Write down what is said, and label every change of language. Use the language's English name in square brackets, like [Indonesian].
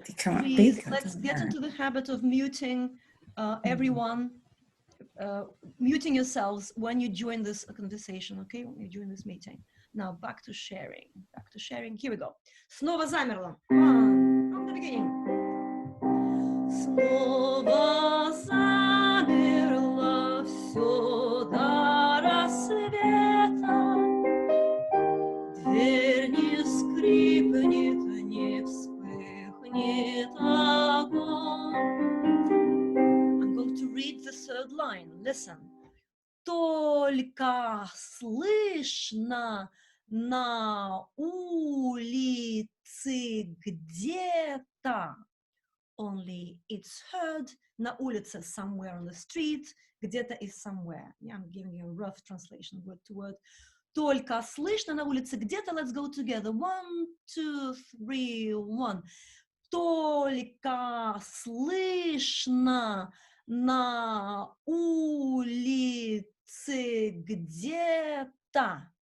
[English] Please, let's get into the habit of muting everyone, muting yourselves when you join this conversation, okay? When you join this meeting. Now back to sharing. Here we go. [Russian] Снова замерло. [English] 1, beginning. [Russian] Снова замерло все до рассвета. Дверь не скрипнет, не вспыхнет огонь. [English] I'm going to read the third line. Listen. [Russian] Только слышно на улице где-то. [English] Only it's heard. [Russian] На улице, [English] somewhere on the street. [Russian] Где-то [English] is somewhere. Yeah, I'm giving you a rough translation, word to word. [Russian] Только слышно на улице где-то. [English] Let's go together. 1, 2, 3, 1. [Russian] Только слышно на улице где-то.